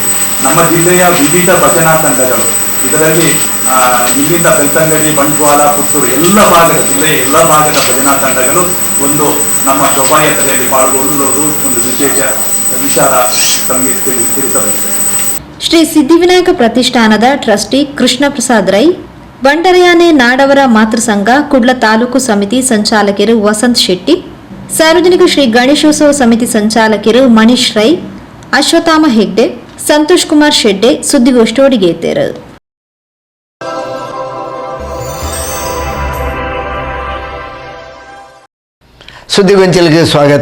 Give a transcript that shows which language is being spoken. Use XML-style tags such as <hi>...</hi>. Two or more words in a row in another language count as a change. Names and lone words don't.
<kn>ನಮ್ಮ ಜಿಲ್ಲೆಯ ವಿವಿಧ ಭಜನಾ ತಂಡಗಳು ಇದರಲ್ಲಿ ಇಲ್ಲಿಂದ ಬೆಳ್ತಂಗಡಿ, ಬಂಟ್ವಾಳ, ಪುತ್ತೂರು ಎಲ್ಲ ಭಾಗದ ಜಿಲ್ಲೆಯ ಎಲ್ಲ ಭಾಗದ ಭಜನಾ ತಂಡಗಳು ಒಂದು ನಮ್ಮ ಶೋಭಾಯಾತ್ರೆಯಲ್ಲಿ ಪಾಲ್ಗೊಳ್ಳುವುದು ಒಂದು ವಿಚಾರ ತಮಗೆ ತಿಳಿಸಬೇಕು. ಶ್ರೀ ಸಿದ್ಧಿವಿನಾಯಕ ಪ್ರತಿಷ್ಠಾನದ ಟ್ರಸ್ಟಿ ಕೃಷ್ಣ ಪ್ರಸಾದ್ ರೈ, ಬಂಡರಯಾನೆ ನಾಡವರ ಮಾತೃ ಸಂಘ ಕುಡ್ಲ ತಾಲೂಕು ಸಮಿತಿ ಸಂಚಾಲಕರು ವಸಂತ್ ಶೆಟ್ಟಿ, ಸಾರ್ವಜನಿಕ ಶ್ರೀ ಗಣೇಶೋತ್ಸವ ಸಮಿತಿ ಸಂಚಾಲಕರು ಮನೀಶ್ ರೈ, ಅಶ್ವತ್ಥಾಮ ಹೆಗ್ಡೆ, ಸಂತೋಷ್ ಕುಮಾರ್ ಶೆಡ್ಡೆ ಸುದ್ದಿಗೋಷ್ಠಿಯೊಡಿಗೆ ಇದ್ದರು. ಸುದ್ದಿಗೊಂಚಲಿಗೆ ಸ್ವಾಗತ.</kn>